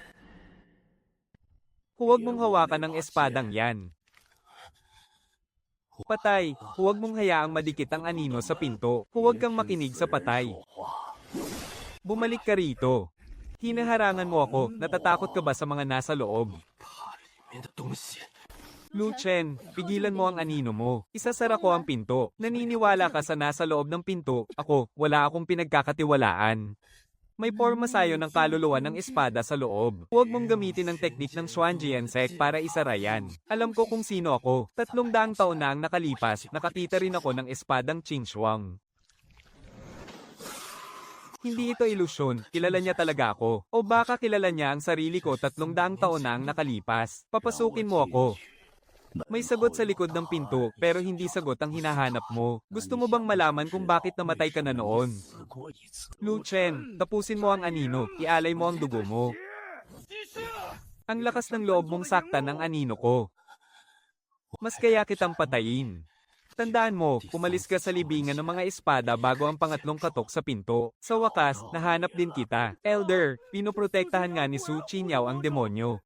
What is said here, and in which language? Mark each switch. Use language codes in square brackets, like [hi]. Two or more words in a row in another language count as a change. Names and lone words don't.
[tl] Huwag mong hawakan ang espadang yan. Patay, huwag mong hayaang madikit ang anino sa pinto. Huwag kang makinig sa patay. Bumalik ka rito. Hinaharangan mo ako, natatakot ka ba sa mga nasa loob? [zh] 怕里面的东西。 [tl] Lu Chen, pigilan mo ang anino mo. Isasara ko ang pinto. Naniniwala ka sa nasa loob ng pinto. Ako, wala akong pinagkakatiwalaan. May porma sayo ng kaluluwa ng espada sa loob. Huwag mong gamitin ang teknik ng Xuanjiansek para isara yan. Alam ko kung sino ako. 300 taon na ang nakalipas, nakakita rin ako ng espadang Qingxuang. Hindi ito ilusyon, kilala niya talaga ako. O baka kilala niya ang sarili ko 300 taon na ang nakalipas. Papasukin mo ako. May sagot sa likod ng pinto, pero hindi sagot ang hinahanap mo. Gusto mo bang malaman kung bakit namatay ka na noon? [zh] 死过一次， [tl] Lu Chen, tapusin mo ang anino, ialay mo ang dugo mo. Ang lakas ng loob mong saktan ng anino ko. Mas kaya kitang patayin. Tandaan mo, umalis ka sa libingan ng mga espada bago ang pangatlong katok sa pinto. Sa wakas, nahanap din kita. Elder, pinoprotektahan nga ni Su Qing'ao ang demonyo.